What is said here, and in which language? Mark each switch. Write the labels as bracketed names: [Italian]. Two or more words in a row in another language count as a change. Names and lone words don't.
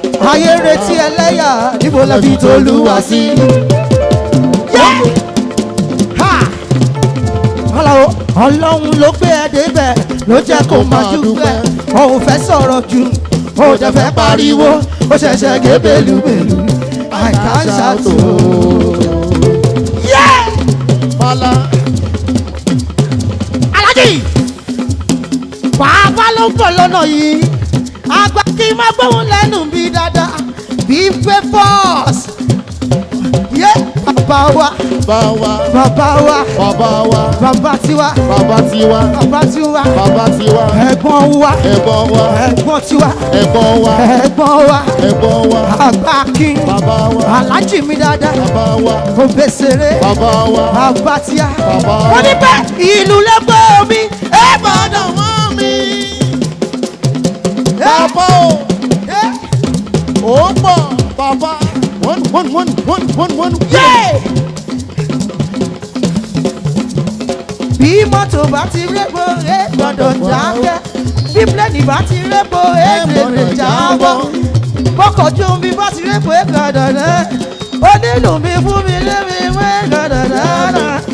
[Yoruba] Ayé retí ẹlẹ́yà, níbo la fi tolúwa sí? [English] Yeah. Ha. [Yoruba] Àlàó, Ọlọ́run ló gbé ẹ débẹ̀, ló jẹ́ kó máa dúpẹ́. O ò fẹ́ sọ̀rọ̀ jù, o ò dẹ̀ fẹ́ pariwo, o ṣẹ̀ṣẹ̀ gé belúbelú. [English] I can shout o. Yeah! Mala. [Yoruba] Alhaji! Bàbá ló ń bọ̀ lọ́nà yìí. Àgbà kì í máa gbóhùn lẹ́nu bí dáadáa. Bí pé force. Yé! Bàbá wa. Bàbá wa. Bàbá wa. Bàbá wa. Bàbá tiwa. Bàbá tiwa. Bàbá tiwa. Bàbá tiwa. Ẹ̀gbọ́n wa. Ẹ̀gbọ́n wa. Ẹ̀gbọ́n tiwa. Ẹ̀gbọ́n wa. Ẹ̀gbọ́n wa. Ẹ̀gbọ́n wa. Àgbà King. Bàbá wa. Alhaji mi dáadáa. Bàbá wa. Obesere. Bàbá wa. Bàbá tíá. Bàbá wa. Wọ́n ní bẹ́ẹ̀ ìlú lẹ́gbẹ̀ẹ́ mi. Ẹ gbọ́dọ̀ mọ́ mi. Bàbá o. Ẹ. Ó pọ̀, bàbá. [English] One, one, one, one, one, one, one. Yeah. [Yoruba] Bí mọ́tò bá ti répo, ẹ gbọ́dọ̀ jábẹ́. Bí pílẹ̀nì bá ti répo, ẹ gbọ́dọ̀ jábọ́. Bọ́kọ̀ ojú omi bá ti répo, ẹ gbọ́dọ̀ rẹ́. Onílù mi fún mi lémi, ẹ gbọ́dọ̀ rárá.